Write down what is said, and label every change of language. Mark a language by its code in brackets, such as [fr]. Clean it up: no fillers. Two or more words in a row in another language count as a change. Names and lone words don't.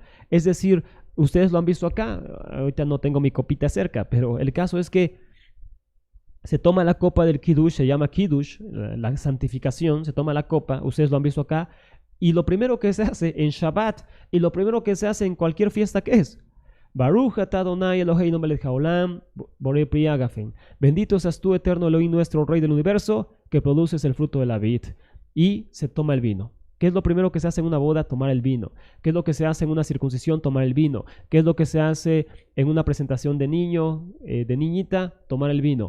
[es] Es decir, ustedes lo han visto acá. Ahorita no tengo mi copita cerca, pero el caso es que se toma la copa del Kiddush, se llama Kiddush, la santificación, se toma la copa, ustedes lo han visto acá, y lo primero que se hace en Shabbat, y lo primero que se hace en cualquier fiesta, ¿qué es? [he] ברוך אתה אדוני אלוהינו מלך העולם בורא פרי הגפן. [es] Bendito seas tú, eterno Elohim, nuestro Rey del universo, que produces el fruto de la vid. Y se toma el vino. ¿Qué es lo primero que se hace en una boda? Tomar el vino. ¿Qué es lo que se hace en una circuncisión? Tomar el vino. ¿Qué es lo que se hace en una presentación de niño, de niñita? Tomar el vino.